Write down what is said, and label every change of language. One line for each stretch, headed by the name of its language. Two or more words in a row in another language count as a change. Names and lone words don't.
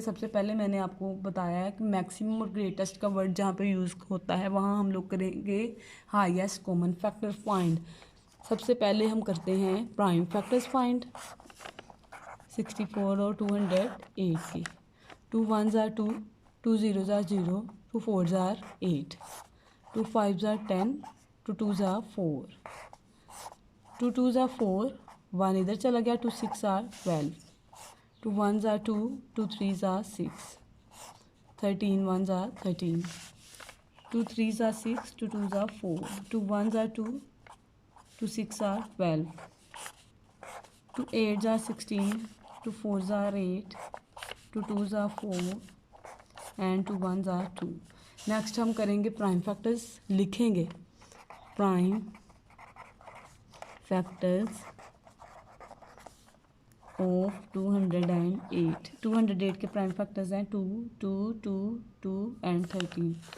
Hindi: सबसे पहले मैंने आपको बताया है कि मैक्सिमम और ग्रेटेस्ट का वर्ड जहाँ पे यूज़ होता है वहाँ हम लोग करेंगे
English: highest common factor find.
Hindi: सबसे पहले हम करते हैं
English: prime factors find
Hindi: 64 और 208 की.
English: 2 1s are 2, 2 0s are 0, 2 4s are 8, 2 5s are 10, 2 2s are 4, 2 2s are 4, 1
Hindi: इधर चला गया.
English: 2 6 are 12, 2 1s are 2, 2 3s are 6, 13 1s are 13, 2 3s are 6, 2 2s are 4, 2 1s are 2, 2 6 are 12, 2 8s are 16, 2 4s are 8, 2 2s are 4 एंड 2 1s are 2.
Hindi: नेक्स्ट हम करेंगे
English: prime factors
Hindi: लिखेंगे.
English: prime factors of 208.
Hindi: 208 के
English: prime factors
Hindi: हैं 2 2 2 2 एंड 13.